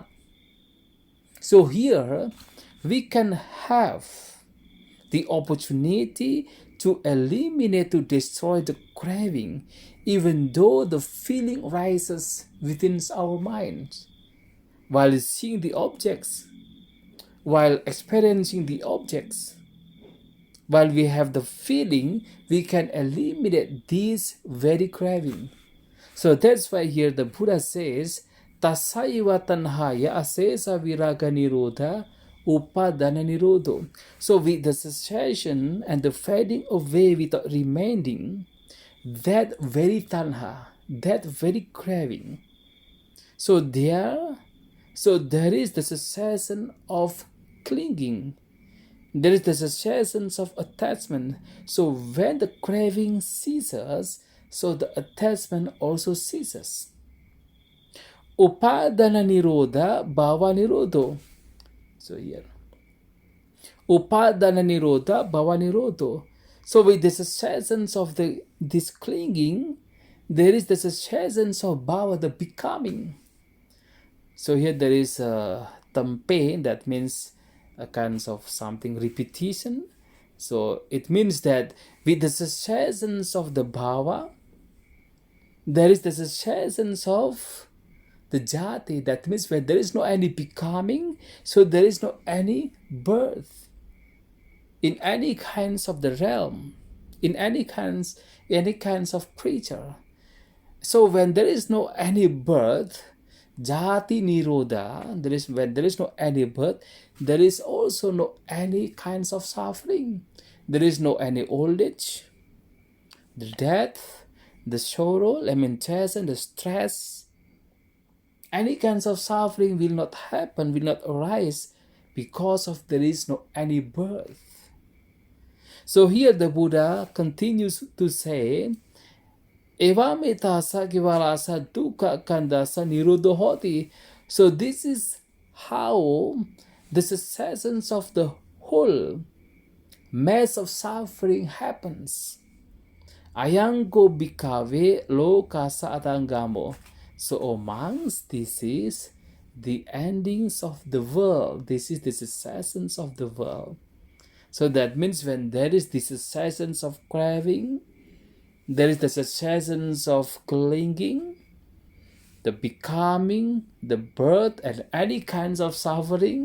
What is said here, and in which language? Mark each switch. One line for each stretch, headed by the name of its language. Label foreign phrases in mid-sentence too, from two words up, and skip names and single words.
English: So here we can have the opportunity to eliminate, to destroy the craving, even though the feeling rises within our minds. While seeing the objects, while experiencing the objects, while we have the feeling, we can eliminate this very craving. So that's why here the Buddha says,
Pali: Tasaiva tanhaya asesa viraga nirodha upadana nirodho.
English: So with the cessation and the fading away without remaining, that very tanha, that very craving. So there is the cessation of clinging. There is the cessation of attachment. So when the craving ceases, so the attachment also ceases.
Pali: Upadana nirodha bhava nirodho.
English: So here.
Pali: Upadana nirodha bhava nirodho.
English: So with the cessation of this clinging, there is the cessation of bhava, the becoming. So here there is tampe, that means a kind of something repetition. So it means that with the cessation of the bhava, there is the cessation of the jati. That means when there is no any becoming, so there is no any birth in any kinds of the realm, in any kinds of creature. So when there is no any birth,
Pali: jati nirodha,
English: when there is no any birth, there is also no any kinds of suffering. There is no any old age, the death, the sorrow, lamentation, the stress. Any kinds of suffering will not happen, will not arise, because of there is no any birth. So here the Buddha continues to say,
Pali: Evam etasa kivalasa dukkha kandasa nirodho hoti.
English: So this is how the cessation of the whole mass of suffering happens.
Pali: Ayango bhikkhave lokasa atangamo.
English: So, O monks, this is the endings of the world. This is the cessation of the world. So that means when there is the cessation of craving, there is the cessation of clinging, the becoming, the birth, and any kinds of suffering.